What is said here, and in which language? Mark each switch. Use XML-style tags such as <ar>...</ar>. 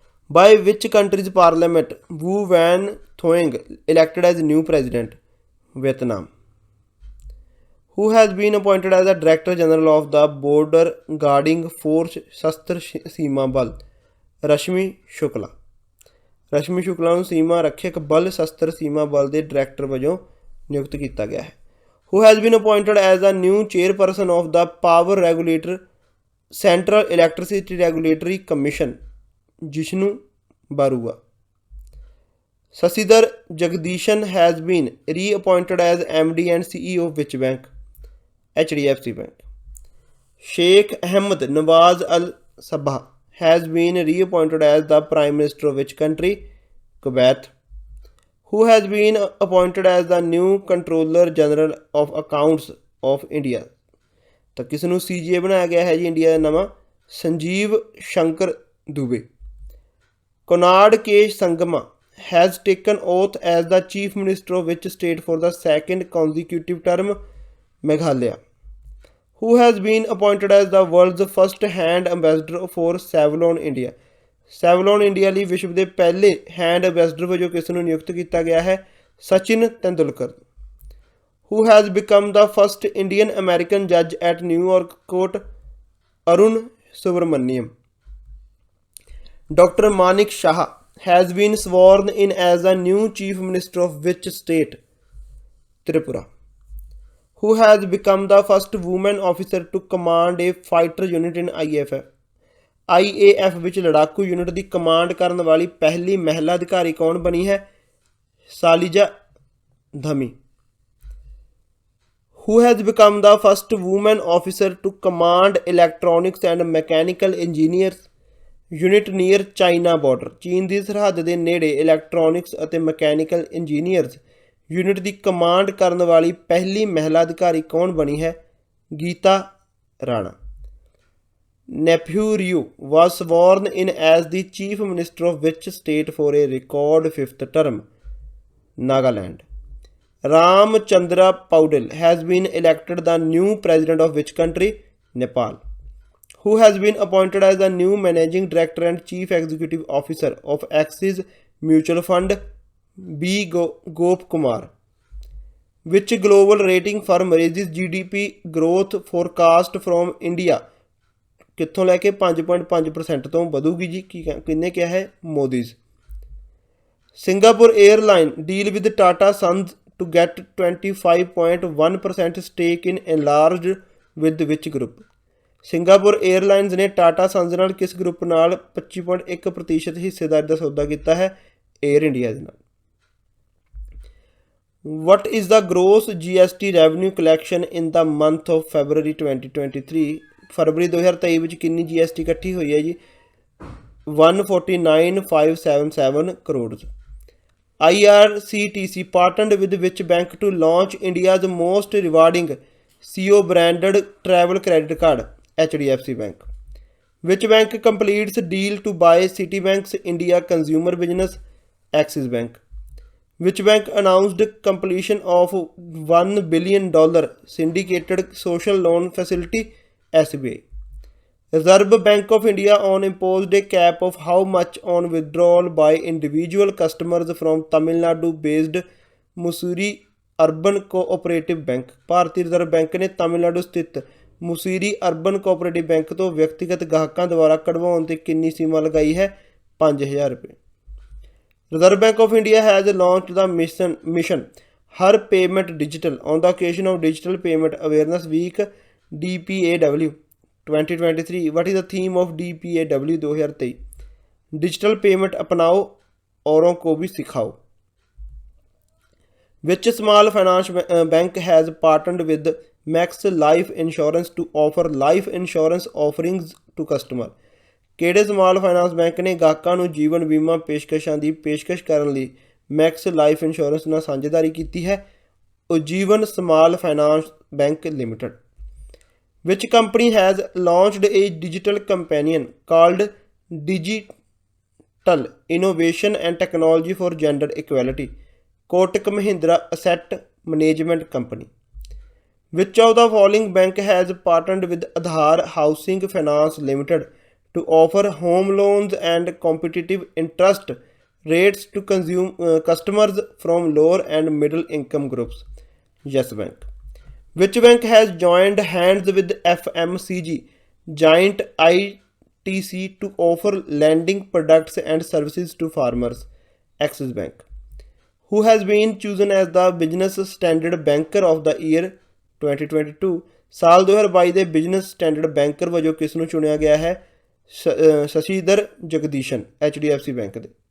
<en>By which country's parliament Wu Van Thoing elected as new president? Vietnam. Who has been appointed as the Director General of the Border Guarding Force Shastra Seema Bal? Rashmi Shukla.</en> <pa>ਰਸ਼ਮੀ ਸ਼ੁਕਲਾ ਨੂੰ ਸੀਮਾ ਰੱਖਿਅਕ ਬਲ ਸ਼ਸਤਰ ਸੀਮਾ ਬਲ ਦੇ director ਵਜੋਂ ਨਿਯੁਕਤ ਕੀਤਾ ਗਿਆ ਹੈ।</pa> <en>Who has been appointed as the new chairperson of the power regulator central electricity regulatory commission? Jishnu Barua. Shashidhar Jagdishan has been reappointed as MD and CEO of which bank? HDFC bank. Sheikh Ahmad Nawaf Al Sabah has been reappointed as the Prime Minister of which country? Kuwait. Who has been appointed as the new Controller General of Accounts of India?</en> <pa>ਤਾਂ ਕਿਸ ਨੂੰ CGA ਬਣਾਇਆ ਗਿਆ ਹੈ ਜੀ India ਦਾ ਨਵਾਂ? ਸੰਜੀਵ ਸ਼ੰਕਰ ਦੁਬੇ।</pa> <en>Conrad K Sangma has taken oath as the Chief Minister of which state for the 2nd consecutive term? Meghalaya. Who has been appointed as the world's first hand ambassador for Savlon India?</en> <pa>Savlon India ਲਈ ਵਿਸ਼ਵ ਦੇ ਪਹਿਲੇ hand ambassador ਵਜੋਂ ਕਿਸ ਨੂੰ ਨਿਯੁਕਤ ਕੀਤਾ ਗਿਆ ਹੈ? Sachin Tendulkar.</pa> <en>Who has become the first Indian American judge at New York Court? Arun Subramaniam. Dr. Manik Shah has been sworn in as the new Chief Minister of which state? Tripura. Who has become the first woman officer to command a fighter unit in IAF?</en> <pa>IAF ਵਿੱਚ ਲੜਾਕੂ unit ਦੀ command ਕਰਨ ਵਾਲੀ ਪਹਿਲੀ ਮਹਿਲਾ ਅਧਿਕਾਰੀ ਕੌਣ ਬਣੀ ਹੈ? ਸਾਲਿਜਾ ਧਮੀ।</pa> <en>Who has become the first woman officer to command electronics and mechanical engineers unit near China border?</en> <pa>ਚੀਨ ਦੀ ਸਰਹੱਦ ਦੇ ਨੇੜੇ ਇਲੈਕਟ੍ਰੋਨਿਕਸ ਅਤੇ ਮਕੈਨੀਕਲ ਇੰਜੀਨੀਅਰਸ ਯੂਨਿਟ ਦੀ ਕਮਾਂਡ ਕਰਨ ਵਾਲੀ ਪਹਿਲੀ ਮਹਿਲਾ ਅਧਿਕਾਰੀ ਕੌਣ ਬਣੀ ਹੈ? Gita Rana.</pa> <en>Nephew Ryu was sworn in as the Chief Minister of which state for a record fifth term? Nagaland. Ramchandra Paudel has been elected the new president of which country? Nepal. Who has been appointed as the new managing director and chief executive officer of Axis Mutual Fund? B. Gop Kumar. Which global rating firm raises GDP growth forecast from India?</en> <pa>ਕਿੱਥੋਂ ਲੈ ਕੇ 5.5% ਤੋਂ ਵਧੂਗੀ ਜੀ, ਕਿਹਨੇ ਕਿਹਾ ਹੈ? Modi's.</pa> <en>Singapore airline deal with Tata Sons to get 25.1% stake in enlarged with which group?</en> <pa>Singapore airlines ਨੇ ਟਾਟਾ ਸੰਸ ਨਾਲ ਕਿਸ ਗਰੁੱਪ ਨਾਲ 25.1% ਹਿੱਸੇਦਾਰੀ ਦਾ ਸੌਦਾ ਕੀਤਾ ਹੈ? 에ਅਰ ਇੰਡੀਆ ਦੇ ਨਾਲ।</pa> <en>What is the gross GST revenue collection in the month of February 2023?</en> <pa>फरवरी 2023 ਵਿੱਚ ਕਿੰਨੀ GST ਇਕੱਠੀ ਹੋਈ ਹੈ ਜੀ? 149,577 crore.</pa> <en>IRCTC partnered with which bank to launch India's most rewarding CO branded travel credit card? HDFC Bank. Which bank completes deal to buy Citibank's India consumer business? Axis Bank. Which bank announced completion of $1 billion syndicated social loan facility? SBI. Reserve Bank of India on imposed a cap of how much on withdrawal by individual customers from Tamil Nadu based Mussoorie Urban Cooperative Bank?</en> <pa>Bharatiya reserve bank ਨੇ ਤਮਿਲਨਾਡੂ ਸਥਿਤ ਮੁਸੀਰੀ urban cooperative bank ਤੋਂ ਵਿਅਕਤੀਗਤ ਗਾਹਕਾਂ ਦੁਆਰਾ ਕਢਵਾਉਣ ਤੇ ਕਿੰਨੀ ਸੀਮਾ ਲਗਾਈ ਹੈ? 5000 ਰੁਪਏ।</pa> <en>Reserve Bank of India has launched the mission Har Payment Digital on the occasion of Digital Payment Awareness Week DPAW 2023. What is the theme of DPAW 2023?</en> <hi>Digital payment अपनाओ, औरों को भी सिखाओ।</hi> <en>Which small finance bank has partnered with Max Life Insurance to offer life insurance offerings to customer?</en> <pa>ਕਿਹੜੇ small finance bank ਨੇ ਗਾਹਕਾਂ ਨੂੰ ਜੀਵਨ ਬੀਮਾ ਪੇਸ਼ਕਸ਼ਾਂ ਦੀ ਪੇਸ਼ਕਸ਼ ਕਰਨ ਲਈ ਮੈਕਸ ਲਾਈਫ ਇੰਸ਼ੋਰੈਂਸ ਨਾਲ ਸਾਂਝੇਦਾਰੀ ਕੀਤੀ ਹੈ? ਉਜੀਵਨ small finance bank limited.</pa> <en>Which company has launched a digital companion called Digital Innovation and Technology for Gender Equality? Kotak Mahindra Asset Management Company. Which of the following bank has partnered with Aadhar Housing Finance Limited to offer home loans and competitive interest rates to customers from lower and middle income groups? Yes Bank. Which bank has joined hands with FMCG Giant ITC to offer lending products and services to farmers? Axis Bank. Who has been chosen as the Business Standard Banker of the Year 2022?</en> <pa>ਸਾਲ 2022 ਦੇ business standard banker ਵਜੋਂ ਕਿਸ ਨੂੰ ਚੁਣਿਆ ਗਿਆ ਹੈ? ਸ਼ਸ਼ੀਧਰ ਜਗਦੀਸ਼ਨ HDFC bank ਦੇ।</pa>